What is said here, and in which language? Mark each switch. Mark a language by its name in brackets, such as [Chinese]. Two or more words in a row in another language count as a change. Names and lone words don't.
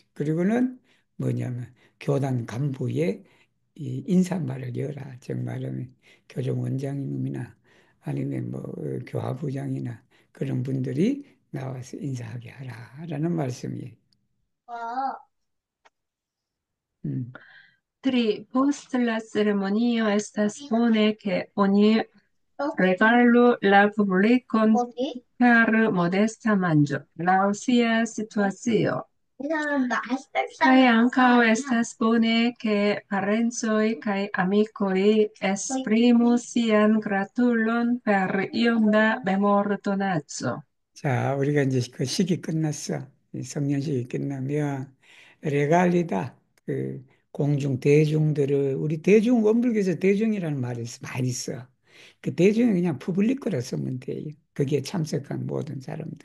[Korean] 그리고는 뭐냐면, 교단 간부의 이 인사말을 여라. 즉 말하면 교정 원장님이나 아니면 뭐 교화부장이나 그런 분들이 나와서 인사하게 하라라는 말씀이에요. 음. [Esperanto] Tri post la ceremonio estas bone ke oni regalu la publikon per modesta manĝo laŭ sia situacio. Kaj ankaŭ estas bone ke parencoj kaj amikoj esprimu sian gratulon per iom da memordonaco. [Korean] 자, 우리가 이제 그 시기 끝났어. 이 성년식이 끝나면 레갈리다. 그 공중 대중들을 우리 대중 원불교에서 대중이라는 말이 많이 써. 그 대중은 그냥 푸블리크라 쓰면 돼요. 거기에 참석한 모든 사람들.